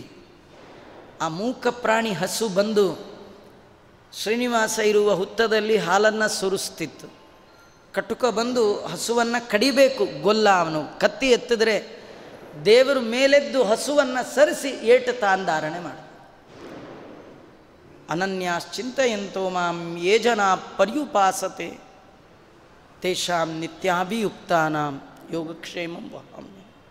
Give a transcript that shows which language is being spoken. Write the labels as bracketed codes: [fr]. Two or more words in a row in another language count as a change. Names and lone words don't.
[kn] ಆ ಮೂಕ ಪ್ರಾಣಿ ಹಸು ಬಂದು ಶ್ರೀನಿವಾಸ ಇರುವ ಹುತ್ತದಲ್ಲಿ ಹಾಲನ್ನು ಸುರಿಸ್ತಿತ್ತು. ಕಟುಕ ಬಂದು ಹಸುವನ್ನು ಕಡಿಬೇಕು, ಗೊಲ್ಲ. ಅವನು ಕತ್ತಿ ಎತ್ತಿದ್ರೆ ದೇವರು ಮೇಲೆದ್ದು ಹಸುವನ್ನು ಸರಿಸಿ ಏಟು ತಾಂಧಾರಣೆ ಮಾಡ. [sa] ಅನನ್ಯಾಶ್ಚಿಂತಯಂತೋ ಮಾಂ ಯೇ ಜನಾ ಪರ್ಯುಪಾಸತೆ ತೇಷಾಂ ನಿತ್ಯಾಭಿಯುಕ್ತಾನಾಂ ಯೋಗಕ್ಷೇಮಂ ವಹಾಮ್ಯಹಂ.